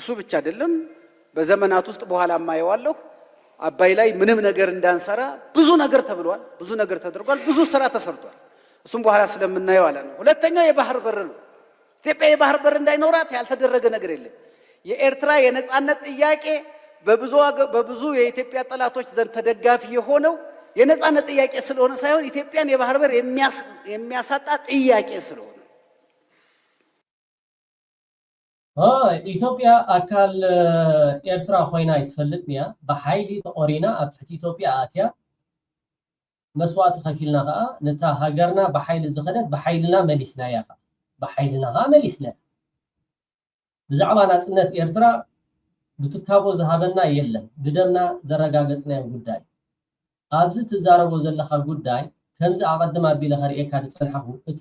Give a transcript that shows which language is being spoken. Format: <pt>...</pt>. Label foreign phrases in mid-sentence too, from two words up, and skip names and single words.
<am>ብቻ አይደለም፣ በዘመናት ውስጥ በኋላ ማየዋለሁ አባይ ላይ ምንም ነገር እንዳንሰራ ብዙ ነገር ተብሏል፣ ብዙ ነገር ተደርጓል፣ ብዙ ስራ ተሰርቷል። እሱም በኋላ ስለምናየው አለ ነው። ሁለተኛው የባህር በር ነው። ኢትዮጵያ የባህር በር እንዳይኖራት ያልተደረገ ነገር የለም። የኤርትራ የነጻነት ጥያቄ በብዙ የኢትዮጵያ ጠላቶች ዘንድ ተደጋፊ የሆነው የነጻነት ጥያቄ ስለሆነ ሳይሆን ኢትዮጵያን የባህር በር የሚያሳጣ ጥያቄ ስለሆነ</am> <ti>ኢትዮጵያ አካል ኤርትራ ኮይና ይትፈልጥኒያ በኃይሊ ተቆሪና ኣብ ትሕቲ ኢትዮጵያ ኣትያ መስዋዕት ከፊልና ከዓ ነታ ሃገርና በኃይሊ ዝኸደት በኃይልና መሊስና ያ በኃይልና መሊስና ብዛዕባ ናጽነት ኤርትራ ብትካቦ ዝሃበና የለን ብደምና ዘረጋገጽና ጉዳይ ኣብዚ ትዛረቦ ዘለኻ ጉዳይ ከምዚ ኣቀድማ ቢለ ኸሪኤካ ንጸንሐኹ እቲ</ti>